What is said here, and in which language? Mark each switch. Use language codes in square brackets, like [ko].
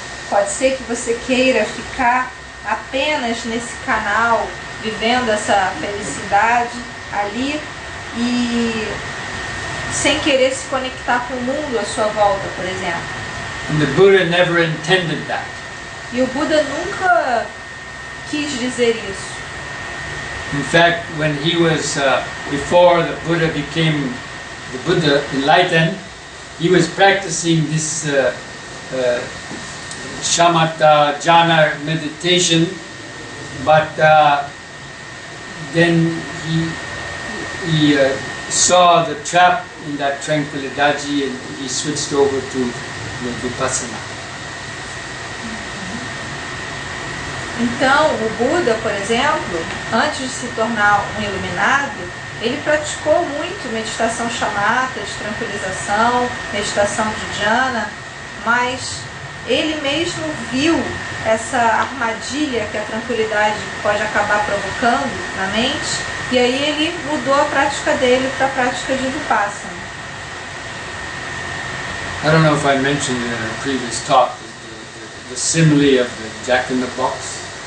[pt] Pode ser que você queira ficar apenas nesse canal, vivendo essa felicidade ali e sem querer se conectar com o mundo à sua volta, por exemplo. [en] And the Buddha never intended that. [pt] E o Buda nunca quis dizer isso. [en] In fact, when he was, before the Buddha became the Buddha enlightened, he was practicing this shamatha jhana meditation, but then he saw the trap in that tranquilidade and he switched over to the vipassana. [pt] Então, o Buda, por exemplo, antes de se tornar um iluminado, ele praticou muito meditação shamatha, de tranquilização, meditação de jhana, mas ele mesmo viu essa armadilha que a tranquilidade pode acabar provocando na mente, e aí ele mudou a prática dele para a prática de vipassana. [en] I don't know if I mentioned in a previous talk the simile of the Jack in the Box.